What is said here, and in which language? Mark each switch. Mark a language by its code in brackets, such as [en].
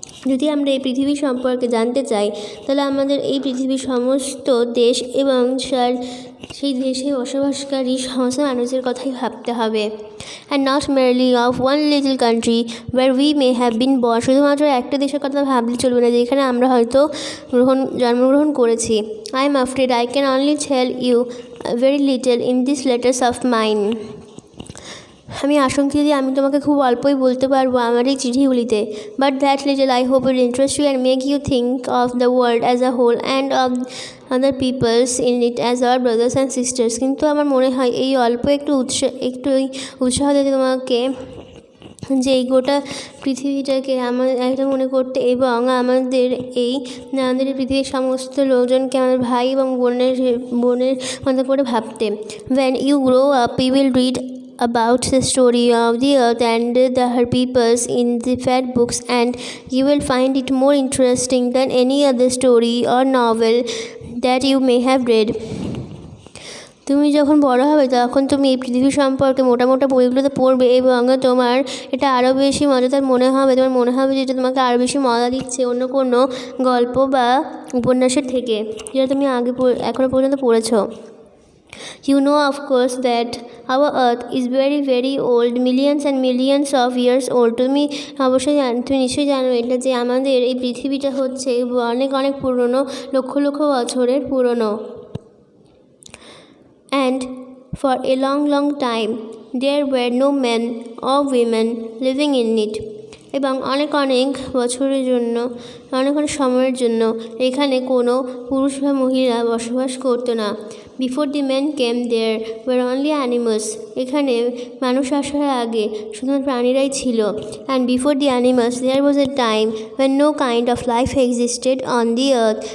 [bn] যদি আমরা এই পৃথিবী সম্পর্কে জানতে চাই তাহলে আমাদের এই পৃথিবীর সমস্ত দেশ এবং সেই দেশে বসবাসকারী সমস্ত মানুষের কথাই ভাবতে হবে। [en] And not merely of one little country where we may have been born. [bn] শুধুমাত্র একটা দেশের কথা ভাবলে চলবে না যেখানে আমরা হয়তো জন্মগ্রহণ করেছি। [en] I am afraid I can only tell you very little in these letters of mine. [bn] আমি আশঙ্কিত যে আমি তোমাকে খুব অল্পই বলতে পারবো আমার এই চিঠিগুলিতে। [en] But that little I hope will interest you and make you think of the world as a whole and of other peoples in it as our brothers and sisters. [bn] কিন্তু আমার মনে হয় এই অল্প একটু উৎসাহ দিতে তোমাকে যে এই গোটা পৃথিবীটাকে একটা মনে করতে এবং আমাদের পৃথিবীর সমস্ত লোকজনকে আমাদের ভাই এবং বোনের মতো করে ভাবতে। [en] When you grow up, you will read about the story of the earth and her peoples in the fat books, and you will find it more interesting than any other story or novel that you may have read. [bn] তুমি যখন বড় হবে তখন তুমি এই পৃথিবী সম্পর্কে মোটা মোটা বইগুলোতে পড়বে এবং তোমার এটা আরও বেশি মজাদার মনে হবে। তোমার মনে হবে যে এটা তোমাকে আরও বেশি মজা দিচ্ছে অন্য কোনো গল্প বা উপন্যাসের থেকে, যেটা তুমি এখনও পর্যন্ত পড়েছো। [en] You know, of course, that our earth is very very old, millions and millions of years old. [bn] তুমি নিশ্চয়ই জানো এটা যে আমাদের এই পৃথিবীটা হচ্ছে অনেক অনেক পুরনো, লক্ষ লক্ষ বছরের পুরনো। [en] And for a long long time there were no men or women living in it. [bn] এবং অনেক অনেক বছরের জন্য, অনেক অনেক সময়ের জন্য এখানে কোনো পুরুষ বা মহিলা বসবাস করতো না। [en] Before the men came there were only animals. [bn] এখানে মানুষ আসার আগে শুধুমাত্র প্রাণীরাই ছিল। [en] And before the animals there was a time when no kind of life existed on the earth.